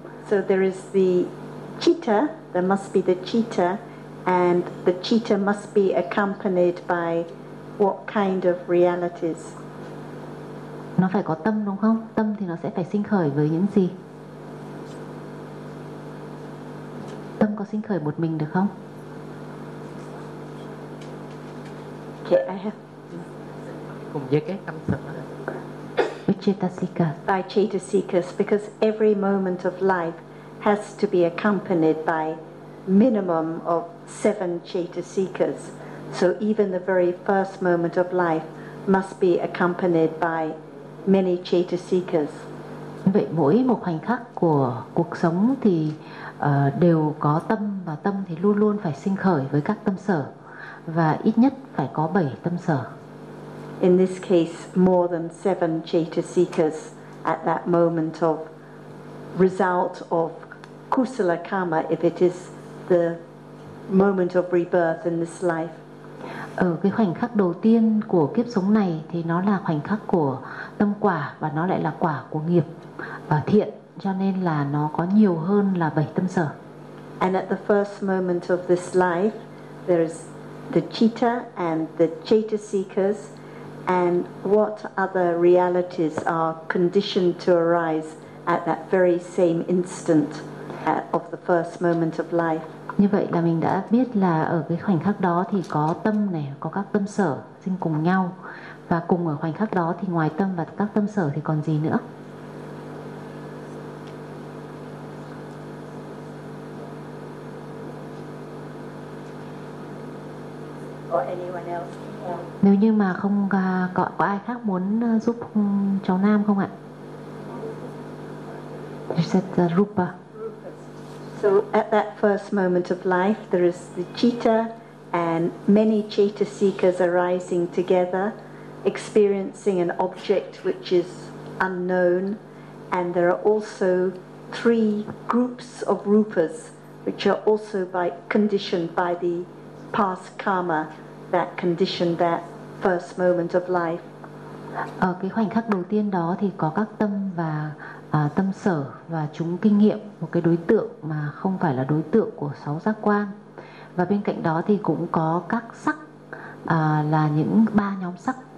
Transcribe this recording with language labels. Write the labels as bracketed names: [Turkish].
[English] So there is the citta, there must be the citta, and the citta must be accompanied by what kind of realities? [Vietnamese] Nó phải có tâm đúng không? Tâm thì nó sẽ phải sinh khởi với những gì? Tâm có sinh khởi một mình được không? [English] Okay, I have. [Vietnamese] Cùng với cái tâm sở. [English] By chetasikas, because every moment of life has to be accompanied by minimum of 7 chetasikas. So even the very first moment of life must be accompanied by many chetasikas. [Vietnamese] Vậy mỗi một khoảnh khắc của cuộc sống thì đều có tâm, và tâm thì luôn luôn phải sinh khởi với các tâm sở, và ít nhất phải có 7 tâm sở. [English] in this case more than seven chetasikas at that moment of result of kusala karma, if it is the moment of rebirth in this life. [Vietnamese] Ở cái khoảnh khắc đầu tiên của kiếp sống này thì nó là khoảnh khắc của tâm quả và nó lại là quả của nghiệp và thiện, cho nên là nó có nhiều hơn là bảy tâm sở. [English] And at the first moment of this life there is the citta and the chetasikas, and what other realities are conditioned to arise at that very same instant of the first moment of life. [Vietnamese] Như vậy là mình đã biết là ở cái khoảnh khắc đó thì có tâm này, có các tâm sở sinh cùng nhau. Và cùng ở khoảnh khắc đó thì ngoài tâm và các tâm sở thì còn gì nữa? Nếu như mà không có ai khác muốn giúp cháu Nam không ạ? [English] You said Rupa. So at that first moment of life, there is the citta and many chetasikas arising together, experiencing an object which is unknown. And there are also three groups of rupas, which are also conditioned by the past karma that conditioned that first moment of life. [Vietnamese] Ở cái khoảnh khắc đầu tiên đó thì có các tâm và tâm sở và chúng kinh nghiệm, một cái đối tượng mà không phải là đối tượng của sáu giác quan. Và bên cạnh đó thì cũng có các sắc, là những ba nhóm sắc.